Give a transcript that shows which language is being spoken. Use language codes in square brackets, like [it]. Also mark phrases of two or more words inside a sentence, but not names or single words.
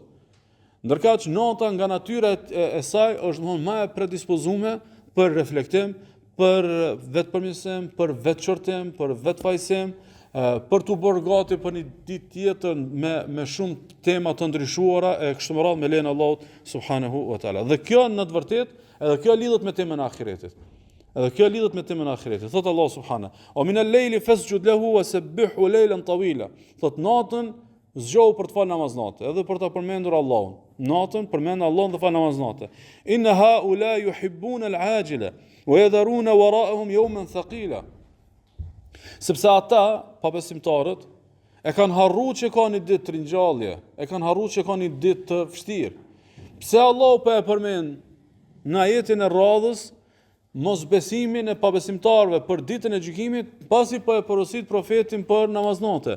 [sq] Ndërkaq nota nga natyra e saj është domethënë më e predispozuar për reflektim, për vetëpërmirësim, për vetçortim, për vetfajsim, për të bërë gati për një ditë tjetër me shumë tema të ndryshuara e kështu me radhë me lejen e Allahut [ar] سبحانه وتعالى. [sq] Dhe kjo në të vërtetë, edhe kjo lidhet me temën e ahiretit. [ar] Thot Allah subhanahu: "ومن الليل فاسجد له وسبحه ليلا طويلا." [sq] Thot natën zgjohu për të falë namaz natë, edhe për ta përmendur Allahun. Natën përmend Allahun dhe fal namaz natë. [ar] إن هؤلاء يحبون العاجلة ويذرون وراءهم يوما ثقيلا. [sq] Sepse ata, pabesimtarët, e kanë harruar që ka një ditë të ringjallje, e kanë harruar që ka një ditë të vështirë. Pse Allahu po e përmend në ajetin e radhës mosbesimin e pabesimtarëve për ditën e gjykimit, pasi po e porosit profetin për namaznate.